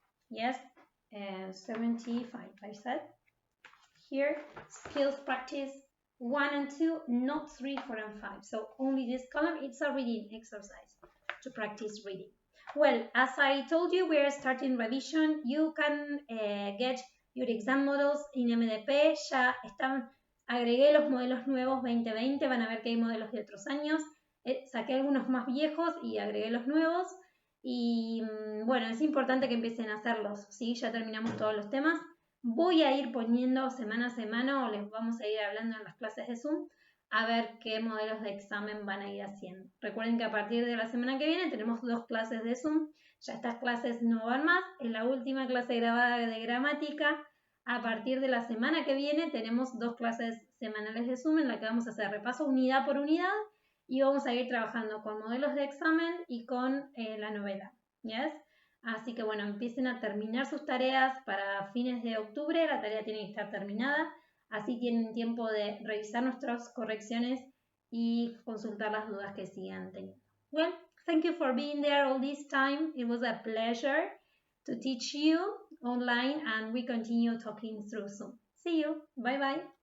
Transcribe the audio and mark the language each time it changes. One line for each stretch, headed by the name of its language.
English: Yes, 75, I said. Here, skills practice 1 and 2, not 3, 4, and 5. So only this column, it's a reading exercise to practice reading. Well, as I told you, we are starting revision. You can get your exam models in MDP.
Spanish: Ya están, agregué los modelos nuevos 2020. Van a ver que hay modelos de otros años. Saqué algunos más viejos y agregué los nuevos. Y bueno, es importante que empiecen a hacerlos. ¿Sí? Ya terminamos todos los temas. Voy a ir poniendo semana a semana o les vamos a ir hablando en las clases de Zoom a ver qué modelos de examen van a ir haciendo. Recuerden que a partir de la semana que viene tenemos 2 clases de Zoom. Ya estas clases no van más. En la última clase grabada de gramática, a partir de la semana que viene tenemos 2 clases semanales de Zoom en la que vamos a hacer repaso unidad por unidad y vamos a ir trabajando con modelos de examen y con la novela. ¿Yes? Así que bueno, empiecen a terminar sus tareas para fines de octubre. La tarea tiene que estar terminada. Así tienen tiempo de revisar nuestras correcciones y consultar las dudas que sigan teniendo.
English: Well, thank you for being there all this time. It was a pleasure to teach you online, and we continue talking through Zoom. See you. Bye bye.